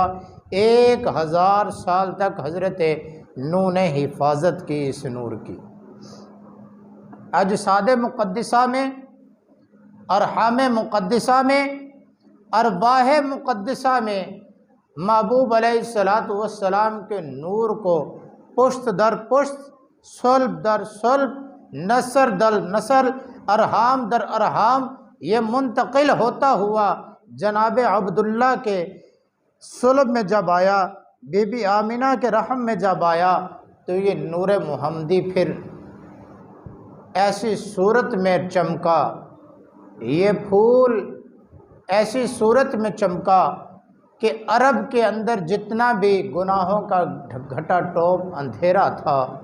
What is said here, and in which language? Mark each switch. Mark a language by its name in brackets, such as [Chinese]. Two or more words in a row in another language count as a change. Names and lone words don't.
[Urdu] 1000 سال تک حضرت نوح نے حفاظت کی اس نور کی۔ اجساد مقدسہ میں، ارحام مقدسہ میں، ارواح مقدسہ میں محبوب علیہ السلام کے نور کو پشت در پشت، صلب در صلب، نسل در نسل، ارحام در ارحام یہ منتقل ہوتا ہوا جناب عبداللہ کے صلب میں جب آیا، بی بی آمینہ کے رحم میں جب آیا، تو یہ نور محمدی پھر ایسی صورت میں چمکا، یہ پھول ایسی صورت میں چمکا کہ عرب کے اندر جتنا بھی گناہوں کا گھٹا ٹوپ اندھیرا تھا،